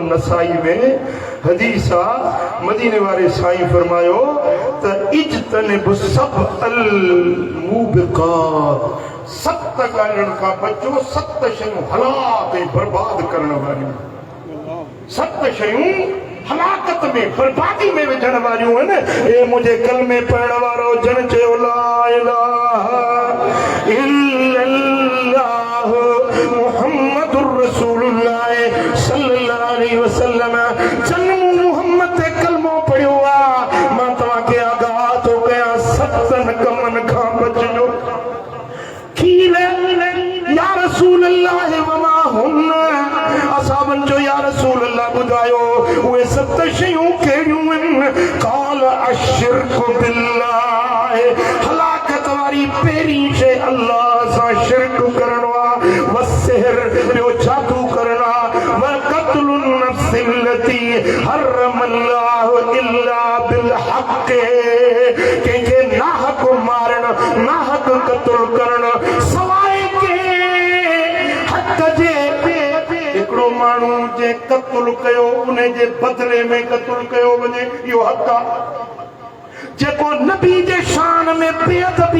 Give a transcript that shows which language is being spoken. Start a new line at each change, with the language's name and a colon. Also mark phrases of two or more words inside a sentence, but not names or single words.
Sindhi: नसाई में हदीस आहे मदीने वारे साईं फरमायो त
Arabic: اجتنبوا السبع الموبقات
Sindhi: 7 ॻाल्हियुनि खां बचो 7 शयूं हलाक ऐं बर्बाद करण वारियूं 7 शयूं हलाकत में बर्बादी में विझण वारियूं आहिनि ए मुंहिंजे कलमे पढ़ण वारो जन चयो
Arabic: لا إله إلا الله محمد رسول الله صلى الله عليه وسلم
Sindhi: जन मुहम्मद ते कलमो पढ़ियो आहे मां तव्हांखे आगाह थो कयां 7 कमनि खां बचिजो
Arabic: يا رسول الله وما هن
Sindhi: असहाबन जो
Arabic: يا رسول الله
Sindhi: ॿुधायो उहे 7 शयूं कहिड़ियूं आहिनि
Arabic: قال الشرك بالله
Sindhi: हलाकत वारी पहिरीं शइ अल्लाह सां शिरक करणो आहे वसिहर ॿियो जादू करणो आहे
Arabic: وقتل النفس التي حرم الله إلا بالحق
Sindhi: कंहिंखे नाहक मारण नाहक क़त्ल करण सवाइ के हक़ जे हिकिड़ो माण्हू जे क़त्ल कयो उन जे बदिले में क़त्ल कयो वञे इहो हक़ आहे जेको नबी जे शान में बेअदबी